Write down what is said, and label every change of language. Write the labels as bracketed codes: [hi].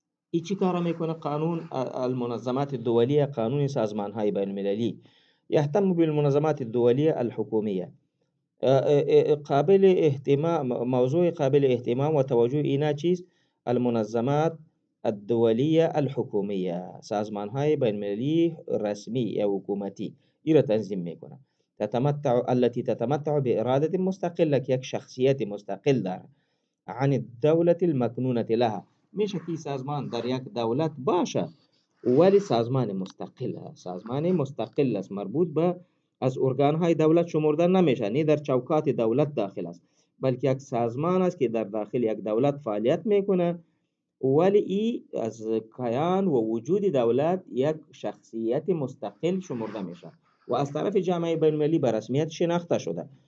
[fa] این چی کار میکنه؟ [ar] قانون المنظمات الدولية، [fa] قانون سازمان های بین المللی [ar] يهتم بالمنظمات الدولية الحكومية. [fa] قابل اهتمام، موضوع قابل اهتمام و توجه اینا چیز؟ [ar] المنظمات الدولية الحكومية، [fa] سازمان های بین المللی رسمی یا حکومتی، این را تنظیم میکنه. [ar] التي تتمتع بإرادة مستقلة، [fa] که یک شخصیت مستقل داره، [ar] عن الدولة المكنونة لها. [fa] میشه که سازمان در یک دولت باشه ولی سازمان مستقل است، سازمان مستقل است، مربوط به از ارگانهای دولت شمرده نمیشه، نه در چوکات دولت داخل است، بلکه یک سازمان است که در داخل یک دولت فعالیت میکنه، ولی ای از کیان و وجود دولت یک شخصیت مستقل شمرده میشه و از طرف جامعه بین المللی به رسمیت شناخته شده.